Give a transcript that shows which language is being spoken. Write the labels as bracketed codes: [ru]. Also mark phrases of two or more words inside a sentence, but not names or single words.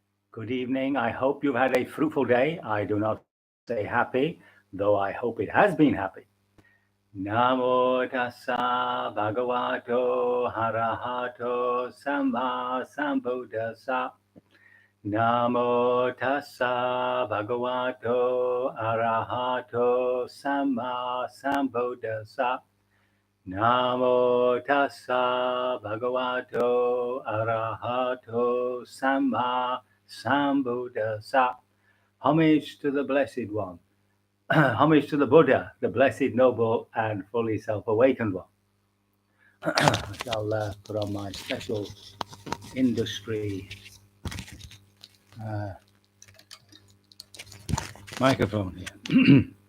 [en] Good evening. I hope you've had a fruitful day. I do not say happy, though I hope it has been happy. [pi] Namo tassa bhagavato harahato samma sambuddhassa. Namo tassa bhagavato arahato samma sambuddhassa. Namo tassa bhagavato arahato samma sambuddhassa. [en] Homage to the Blessed One. Homage to the Buddha, the Blessed, Noble, and fully self-awakened one. I'll put on my special industry microphone here.